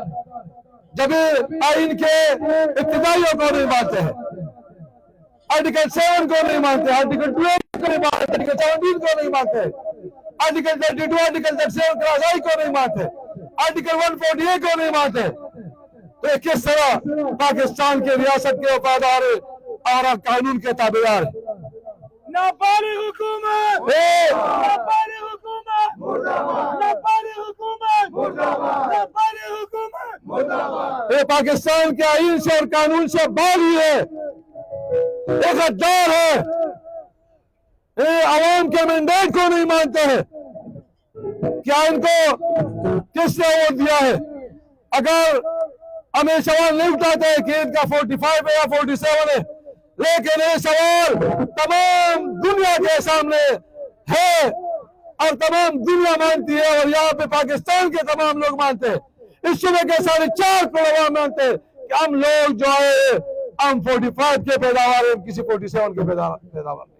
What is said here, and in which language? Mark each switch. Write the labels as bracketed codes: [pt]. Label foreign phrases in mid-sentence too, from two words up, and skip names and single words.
[ur] جب آئین کے ابتدائیوں کو نہیں مانتے ہیں، آرٹیکل 7 کو نہیں مانتے، آرٹیکل 12 کو نہیں مانتے، آرٹیکل 17 کو نہیں مانتے، آرٹیکل 32، آرٹیکل 37 کرائی کو نہیں مانتے، آرٹیکل 148 کو نہیں مانتے، تو کس طرح پاکستان کے ریاست کے وفادار اور قانون کے تابعدار ہیں۔ ناپالغ حکومت، ناپالغ حکومت، ناپالغ حکومت، ناپالغ حکومت۔ یہ پاکستان کے آئین سے اور قانون سے باغی ہے، ایک غدار ہے، یہ عوام کے مینڈیٹ کو نہیں مانتے ہیں۔ کیا ان کو کس نے ووٹ دیا ہے؟ اگر ہم یہ سوال نہیں اٹھاتے کہ ان کا 45 ہے یا 47 ہے، لیکن یہ سوال تمام دنیا کے سامنے ہے اور تمام دنیا مانتی ہے، اور یہاں پہ پاکستان کے تمام لوگ مانتے ہیں. اس صوبے کے 4.5 کروڑ مانتے ہیں کہ ہم لوگ جو ہے ہم 45 کے پیداوار ہے، کسی 47 کے پیداوار نہیں.